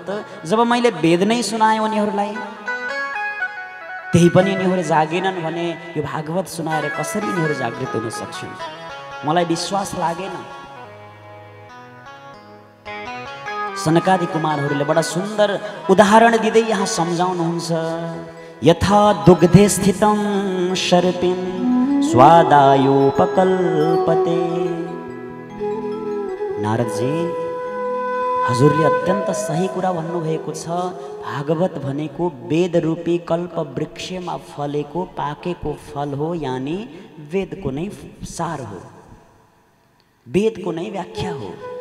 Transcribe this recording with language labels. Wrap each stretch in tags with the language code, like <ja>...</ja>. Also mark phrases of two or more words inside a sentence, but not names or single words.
<ne>जब मैले वेद नै सुनाएँ उनीहरूलाई, त्यही पनि यिनीहरू जागेनन् भने यो भागवत सुनाएर कसरी यिनीहरू जागृत हुन सक्छन्? मलाई विश्वास लागेन। सनकादि कुमारहरूले बडा सुन्दर उदाहरण दिँदै यहाँ सम्झाउनुहुन्छ।</ne> <sa>यथा दुग्धे स्थितं शर्पिन् स्वादायोपकल्पते।</sa> <ne>नारदजी, हजुरले अत्यन्त सही कुरा भन्नुभएको छ। भागवत भनेको वेद रूपी कल्प वृक्षमा फलेको पाकेको फल हो, यानी वेदको नै सार हो, वेदको नै व्याख्या हो।</ne>